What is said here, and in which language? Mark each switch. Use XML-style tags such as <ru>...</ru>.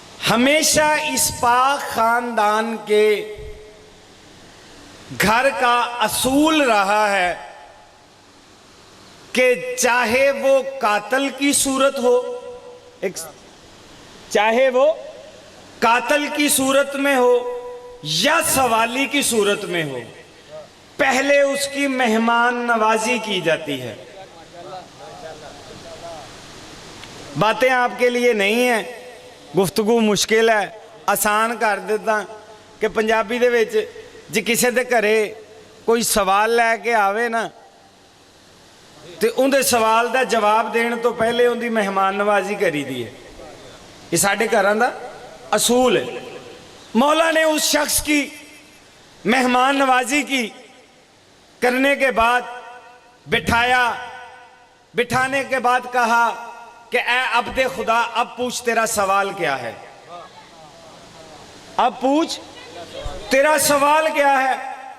<ur>ہمیشہ اس پاک خاندان کے گھر کا اصول رہا ہے کہ چاہے وہ قاتل کی صورت ہو، چاہے وہ قاتل کی صورت میں ہو یا سوالی کی صورت میں ہو، پہلے اس کی مہمان نوازی کی جاتی ہے. باتیں آپ کے لیے نہیں ہیں، گفتگو مشکل ہے، آسان کر دیتا کہ</ur> <pa>پنجابی دے وچ جی کسی دے گھرے کوئی سوال لے کے آوے نا تے اندے سوال دا جواب دین تو پہلے اندی مہمان نوازی کری دی ہے. یہ ساڑھے گھران دا اصول ہے.</pa> <ur>مولا نے اس شخص کی مہمان نوازی کی، کرنے کے بعد بٹھایا، بٹھانے کے بعد کہا کہ اے عبد خدا اب پوچھ تیرا سوال کیا ہے، اب پوچھ تیرا سوال کیا ہے.</ur>